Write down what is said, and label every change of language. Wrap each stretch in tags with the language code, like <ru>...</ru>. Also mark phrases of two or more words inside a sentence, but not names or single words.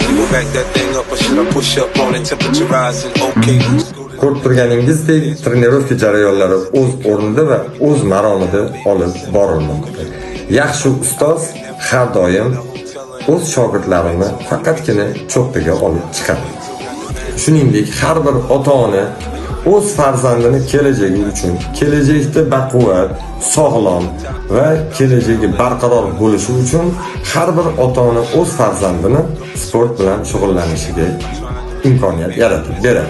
<en>You back that thing up or should I push up on it? Temperature rising, okay.</en> <uz>Ko'rib turganingizdek, trenirovka jarayonlari o'z o'rnida va o'z maromida olib borilmoqda. Yaxshi ustoz har doim o'z shogirdlarini faqatgina cho'qqiga olib chiqadi. Shuningdek, har bir ota-ona o'z farzandini kelajagi uchun, kelajakda baquvvat, sog'lom va kelajagi barqaror bo'lishi uchun har bir ota-ona o'z farzandini sport bilan shug'ullanishiga imkoniyat yaratib beradi.</uz>